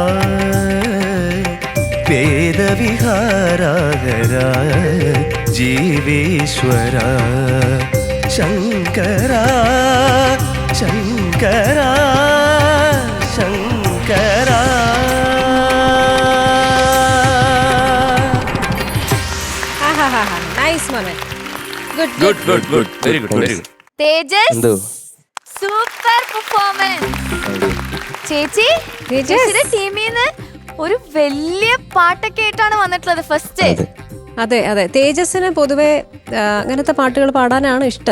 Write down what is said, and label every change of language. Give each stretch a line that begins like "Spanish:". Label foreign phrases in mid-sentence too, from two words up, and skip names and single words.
Telugu: వేద విహారాహరా జీవేశ్వర శంకరా శంకరా శంకరా
English: nice moment good good good good very good very good
Malayalam: തേജസ്
English: super performance.
Malayalam: ചേച്ചി ചേച്ചിയുടെ ടീമിൽ നിന്ന് ഒരു വലിയ പാട്ടൊക്കെ ആയിട്ടാണ് വന്നിട്ടുള്ളത് ഫസ്റ്റ്. അതെ അതെ, തേജസ്സിന് പൊതുവെ അങ്ങനത്തെ പാട്ടുകൾ പാടാനാണ് ഇഷ്ടം.